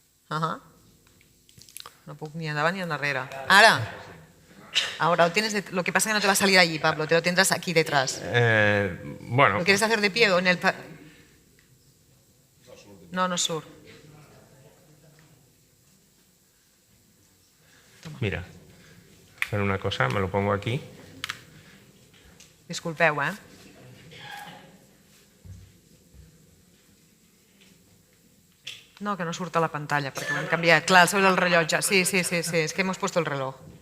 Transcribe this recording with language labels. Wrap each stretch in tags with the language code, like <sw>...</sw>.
<ca>No puc ni endavant ni endarrere.</ca> <es>Ahora lo tienes, lo que pasa es que no te va a salir allí, Pablo, te lo tendrás aquí detrás. Bueno. ¿Lo quieres hacer de pie o en el...?</es> <ca>No surt.</ca> <es>Mira, hacer una cosa, me lo pongo aquí.</es> <ca>Disculpeu, No, que no surt a la pantalla, perquè ho hem canviat. Clar, sobre el rellotge.</ca> <es>Sí, es que hemos puesto el reloj.</es>